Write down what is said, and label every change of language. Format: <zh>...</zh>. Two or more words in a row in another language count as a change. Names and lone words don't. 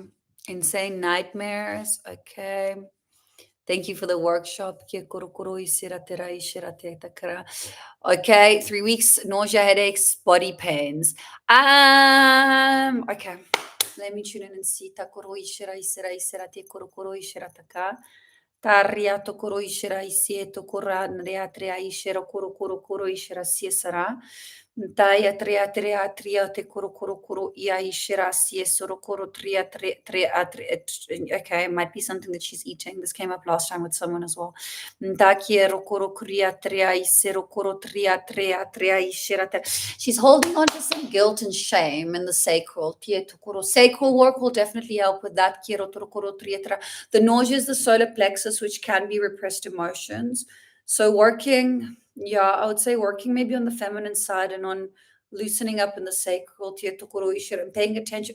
<en>Insane nightmares. Okay. Thank you for the workshop. Okay, 3 weeks, nausea, headaches, body pains. Okay. Let me tune in and see. Taria tokoro ishira isie tokora nrea trea ishira koro koro koro ishira siesara. Taya trea trea tria te koro koro koro ia ishira siesoro koro tria tre okay, it might be something that she's eating. This came up last time with someone as well. Takiero koro kria trea isero koro tria trea trea ishira. She's holding on to some guilt and shame in the sacral. Sacral work will definitely help with that. The nausea is the solar plexus, which can be repressed emotions. So working, I would say working maybe on the feminine side and on loosening up in the sacral, and paying attention.</en>